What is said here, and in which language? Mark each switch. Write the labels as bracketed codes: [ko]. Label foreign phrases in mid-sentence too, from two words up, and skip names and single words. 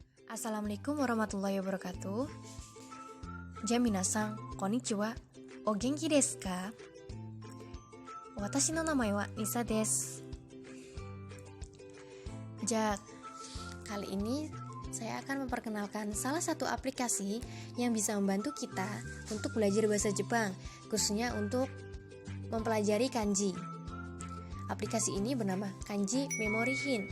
[ar] السلام عليكم ورحمة الله وبركاته. [ja] 皆さん、こんにちは。お元気ですか? 私の名前はNisaです. [id] Kali ini saya akan memperkenalkan salah satu aplikasi yang bisa membantu kita untuk belajar bahasa Jepang, khususnya untuk mempelajari kanji. Aplikasi ini bernama Kanji Memory Hint.